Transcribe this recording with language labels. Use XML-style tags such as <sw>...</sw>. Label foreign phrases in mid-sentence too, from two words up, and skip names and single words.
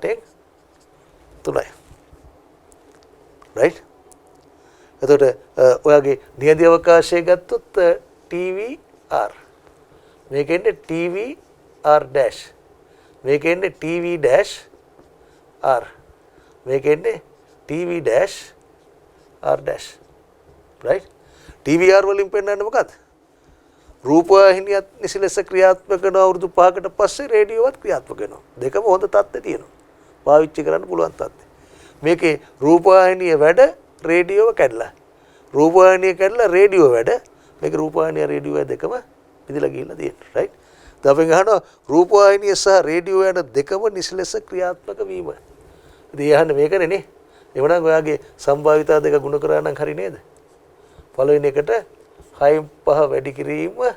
<si>8/3යි right එතකොට ඔයාගේ නියඳි අවකාශය ගත්තොත් TVR මේකෙන්නේ</si> <en>TVR dash</en> <si>මේකෙන්නේ</si> <en>TV dash R</en> <si>මේකෙන්නේ</si> <en>TV dash R dash right TVR</en> <si>වලින් පෙන්නන්නේ මොකක්ද රූපවාහිනියත් නිසි ලෙස ක්‍රියාත්මක කරන අවුරුදු 5කට පස්සේ රේඩියෝවත් ක්‍රියාත්මක වෙනවා දෙකම හොඳ තත්ත්වේ තියෙනවා පාවිච්චි කරන්න පුළුවන් තත්ත්වේ මේකේ රූපවාහිනිය වැඩ රේඩියෝව කැඩලා රූපවාහිනිය කැඩලා රේඩියෝ වැඩ මේක රූපවාහිනිය රේඩියෝ දෙකම පිදලා ගිහිල්ලා තියෙනවා right දැන් අපි ගහනවා රූපවාහිනිය සහ රේඩියෝ යන දෙකම නිසි ලෙස ක්‍රියාත්මක වීම ඉතින් යහන්නේ මේකනේ නේ එවනම් ඔයාගේ සම්භාවිතා දෙක ගුණ කරා නම් හරි නේද පළවෙනි එකට 6/5 වැඩි කිරීම</si>